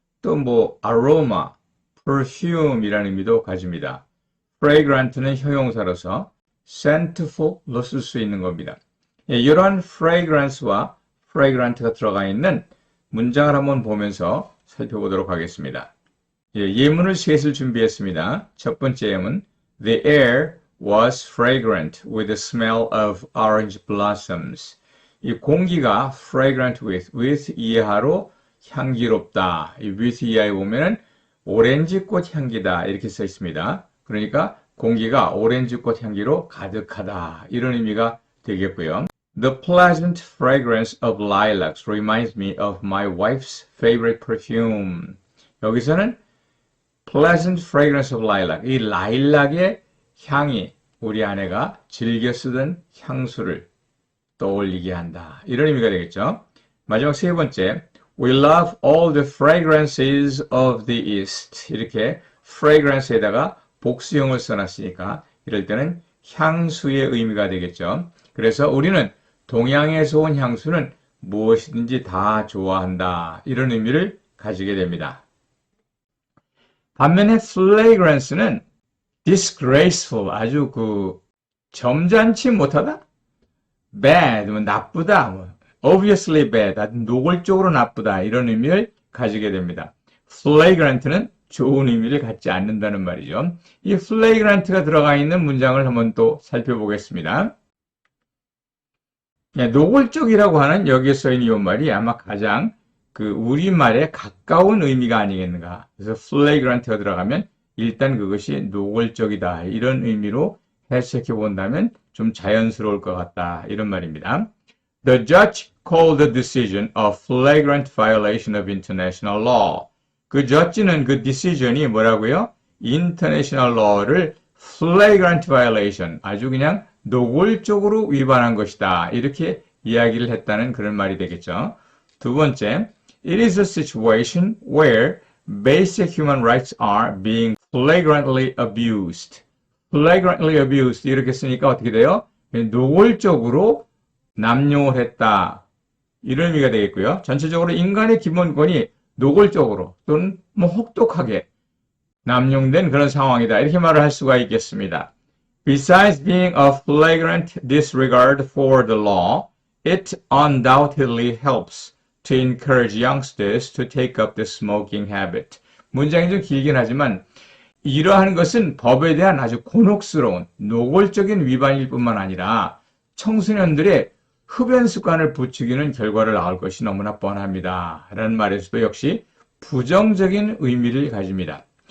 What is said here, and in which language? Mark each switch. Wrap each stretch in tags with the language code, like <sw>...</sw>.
<ko>또 뭐 aroma, perfume이라는 의미도 가집니다. fragrant는 형용사로서 scentful로 쓸 수 있는 겁니다. 이러한 fragrance와 fragrant가 들어가 있는 문장을 한번 보면서 살펴보도록 하겠습니다. 예문을 셋을 준비했습니다. 첫 번째 예문</ko> <en>The air was fragrant with the smell of orange blossoms.</en> <ko>이 공기가 fragrant with 이하로 향기롭다. 이 with 이하에 보면은 오렌지꽃 향기다 이렇게 써 있습니다. 그러니까 공기가 오렌지꽃 향기로 가득하다 이런 의미가 되겠고요.</ko> <en>The pleasant fragrance of lilacs reminds me of my wife's favorite perfume.</en> <ko>여기서는 pleasant fragrance of lilac, 이 라일락의 향이 우리 아내가 즐겨 쓰던 향수를 떠올리게 한다. 이런 의미가 되겠죠. 마지막 세 번째,</ko> <en>We love all the fragrances of the East.</en> <ko>이렇게 fragrance에다가 복수형을 써놨으니까 이럴 때는 향수의 의미가 되겠죠. 그래서 우리는 동양에서 온 향수는 무엇이든지 다 좋아한다. 이런 의미를 가지게 됩니다. 반면에 flagrance는 disgraceful, 아주 점잖지 못하다? bad, 나쁘다, obviously bad, 아주 노골적으로 나쁘다, 이런 의미를 가지게 됩니다. flagrant는 좋은 의미를 갖지 않는다는 말이죠. 이 flagrant가 들어가 있는 문장을 한번 또 살펴보겠습니다. 노골적이라고 하는 여기에 써있는 이 말이 아마 가장 우리말에 가까운 의미가 아니겠는가. 그래서 flagrant가 들어가면 일단 그것이 노골적이다. 이런 의미로 해석해 본다면 좀 자연스러울 것 같다. 이런 말입니다.</ko> <en>The judge called the decision a flagrant violation of international law.</en> <ko>그 judge는 그 decision이 뭐라고요? international law를 flagrant violation, 아주 그냥 노골적으로 위반한 것이다. 이렇게 이야기를 했다는 그런 말이 되겠죠. 두 번째,</ko> <en>it is a situation where basic human rights are being flagrantly abused.</en> <ko>flagrantly abused 이렇게 쓰니까 어떻게 돼요? 노골적으로 남용을 했다. 이런 의미가 되겠고요. 전체적으로 인간의 기본권이 노골적으로 또는 혹독하게 남용된 그런 상황이다. 이렇게 말을 할 수가 있겠습니다.</ko> <en>Besides being a flagrant disregard for the law, it undoubtedly helps to encourage youngsters to take up the smoking habit.</en> <ko>문장이 좀 길긴 하지만 이러한 것은 법에 대한 아주 곤혹스러운 노골적인 위반일 뿐만 아니라 청소년들의 흡연 습관을 부추기는 결과를 낳을 것이 너무나 뻔합니다. 라는 말에서도 역시 부정적인 의미를 가집니다.</ko>